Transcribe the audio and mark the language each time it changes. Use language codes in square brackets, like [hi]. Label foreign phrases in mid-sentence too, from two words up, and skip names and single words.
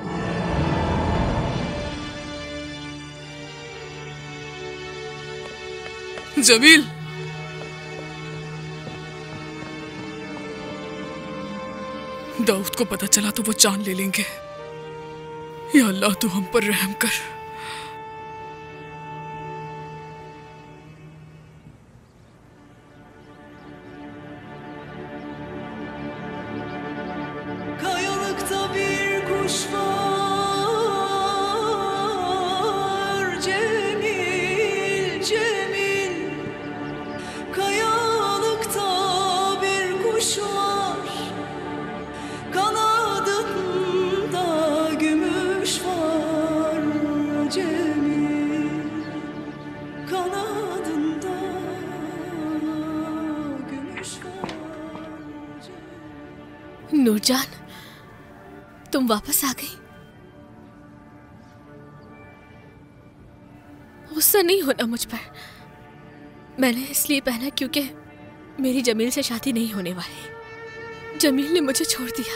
[hi] जमील, दाऊद को पता चला तो वो जान ले लेंगे। [ar] يا الله, [hi] तू हम पर रहम कर। [tr] Kayalıkta bir kuş var Cemil, Cemil. Kayalıkta bir kuş var, kanadında gümüş var Cemil. Kanadında gümüş var Cemil. [hi] नूरजान, तुम वापस आ गई। गुस्सा नहीं होना मुझ पर। मैंने इसलिए पहना क्योंकि मेरी जमील से शादी नहीं होने वाली। जमील ने मुझे छोड़ दिया।